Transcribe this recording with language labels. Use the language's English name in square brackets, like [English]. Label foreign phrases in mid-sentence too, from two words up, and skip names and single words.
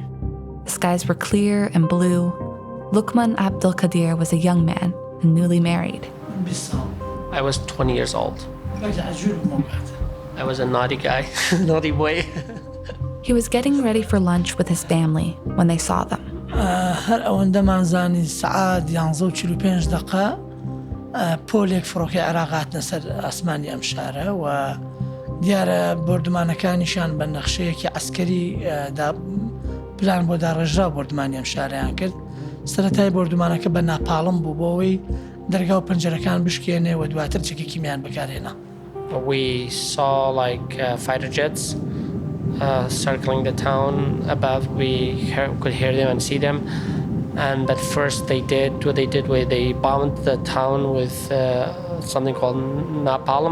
[English] The skies were clear and blue. Luqman Abdulkadir was a young man and newly married. I was 20 years old. I was a naughty guy, naughty boy. He was getting ready for lunch with his family when they saw them. [Central Kurdish] هر ئەوەندەمان زانی سعات 11:45 دقة پۆلێک فڕۆکەی عێراق هاتنە سەر ئاسمانی ئەم شارە و دیارە بۆردمانەکانیشان بە نەخشەیەکی عەسکەری پلان بۆ داڕێژرا بۆردمانی ئەم شارەیان کرد. سەرەتای بۆردمانەکە بە ناپاڵم بوو بۆەوەی دەرگا و پەنجەرەکان بشکێنێ و دواتر چەکێکیمیان بەکارهێنا. [English] We saw fighter jets circling the town above. We could hear them and see them. And at first they did they bombed the town with something called napalm.